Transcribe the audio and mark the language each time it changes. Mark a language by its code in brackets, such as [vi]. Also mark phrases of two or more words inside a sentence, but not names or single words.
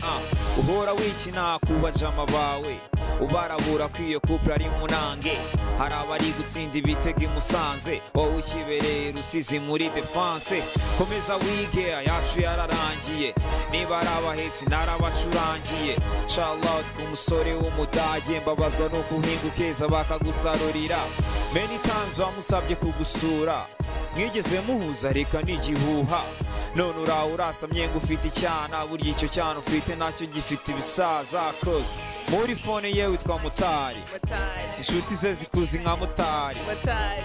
[rw] Ah, uhora wikina ku bajama bawe. Ubarabura ko iyo couple ari munange. Hari abari gutsinda ibitego i Musanze. Wowe ukibereye Rusizi muri defense. Komeza wige, ayacu yararangiye. Niba ari abahetsi narabacurangiye. Shout out ku musore w'Umudage, mbabazwa no kuhinga ukeza bakagusarurira. [en] Many times [rw] wamusabye kugusura. Mwigeze muhuza, reka n'igihuha. None uraho urasamye ngo ufite icyana, burya icyo cyana ufite nacyo gifite ibisaza. Cause muri phone ye witwa Mutari. Mutari. Inshuti ze zikuzi nka Mutari. Mutari.